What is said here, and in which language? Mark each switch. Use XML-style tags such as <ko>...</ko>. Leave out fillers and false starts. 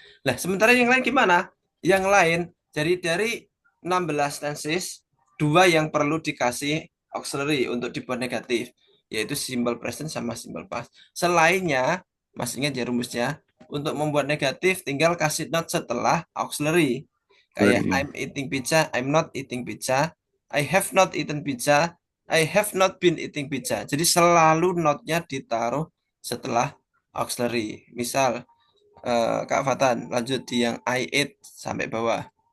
<id>Nah, sementara yang lain gimana? Yang lain, dari 16 tenses, dua yang perlu dikasih auxiliary untuk dibuat negatif, yaitu simple present sama simple past. Selainnya, masih ingat ya rumusnya, untuk membuat negatif tinggal kasih not setelah auxiliary. Kayak yeah.</id> <en>I'm eating pizza, I'm not eating pizza, I have not eaten pizza, I have not been eating pizza.</en> <id>Jadi selalu notnya ditaruh setelah auxiliary. Misal Kak Fatan lanjut di yang</id> <en>I ate</en> <id>sampai bawah.</id>